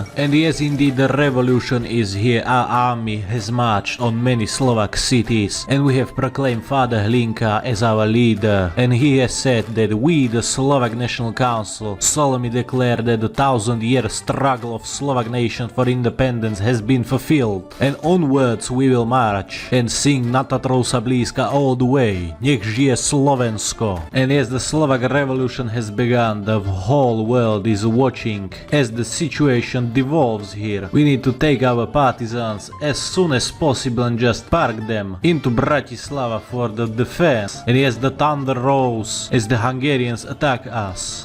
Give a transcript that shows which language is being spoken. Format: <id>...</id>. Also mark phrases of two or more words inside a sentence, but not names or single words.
<en>And yes, indeed, the revolution is here. Our army has marched on many Slovak cities and we have proclaimed Father Hlinka as our leader. And he has said that we, the Slovak National Council, solemnly declare that the 1,000-year struggle of Slovak nation for independence has been fulfilled. And onwards we will march and sing Na Tatrousa blízka all the way.</en> <sk>Nech žije Slovensko.</sk> <en>And as the Slovak revolution has begun, the whole world is watching as the situation devolves here. We need to take our partisans as soon as possible and just park them into Bratislava for the defense. And as the thunder rolls as the Hungarians attack us.</en>